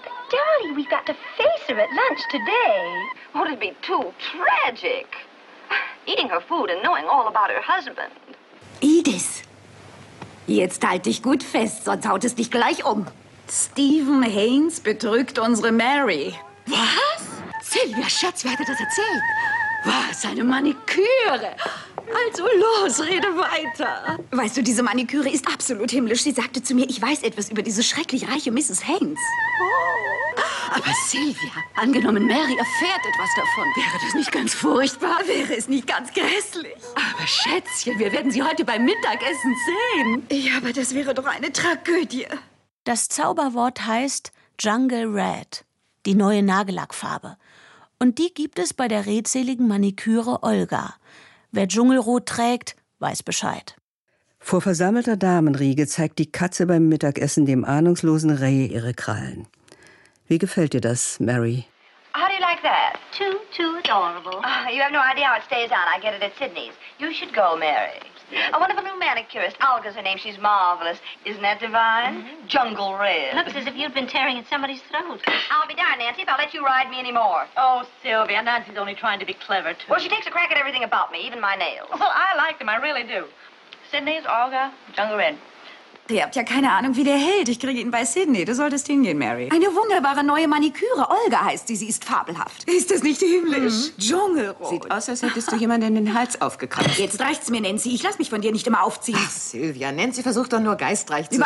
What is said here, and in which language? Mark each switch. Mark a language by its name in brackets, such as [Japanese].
[English] Darling, we've got to face her at lunch today. Won't it be too tragic? Eating her food and knowing all about her husband. [German] Edith, jetzt halt dich gut fest, sonst haut es dich gleich um. Stephen Haynes betrügt unsere Mary. Was? Sylvia, Schatz, wer hat dir das erzählt? Was, eine Maniküre? Also los, rede weiter. Weißt du, diese Maniküre ist absolut himmlisch. Sie sagte zu mir, ich weiß etwas über diese schrecklich reiche Mrs. Haynes. Aber Sylvia, angenommen Mary erfährt etwas davon. Wäre das nicht ganz furchtbar? Wäre es nicht ganz grässlich? Aber Schätzchen, wir werden sie heute beim Mittagessen sehen. Ja, aber das wäre doch eine Tragödie. Das Zauberwort heißt Jungle Red, die neue Nagellackfarbe. Und die gibt es bei der redseligen Maniküre Olga. Wer Dschungelrot trägt, weiß Bescheid. Vor versammelter Damenriege zeigt die Katze beim Mittagessen dem ahnungslosen Reh ihre Krallen. Wie gefällt dir das, Mary? [English] How do you like that? Too adorable. You have no idea how it stays on. I get it at Sydney's. You should go, Mary. A wonderful new manicurist. Olga's her name. She's marvelous. Isn't that divine? Mm-hmm. Jungle red. Looks as if you'd been tearing at somebody's throat. I'll be darned, Nancy, if I'll let you ride me anymore. Oh, Sylvia, Nancy's only trying to be clever, too. Well, she takes a crack at everything about me, even my nails. Well, I like them. I really do. Sydney's, Olga, Jungle Red. [German] Ihr habt ja keine Ahnung, wie der hält. Ich kriege ihn bei Sydney. Du solltest hingehen, Mary. Eine wunderbare neue Maniküre. Olga heißt sie. Sie ist fabelhaft. Ist das nicht himmlisch? Mhm. Dschungelrot. Sieht aus, als hättest du jemanden in den Hals aufgekratzt. Jetzt reicht's mir, Nancy. Ich lass mich von dir nicht immer aufziehen. Ach, Sylvia, Nancy versucht doch nur geistreich zu sein.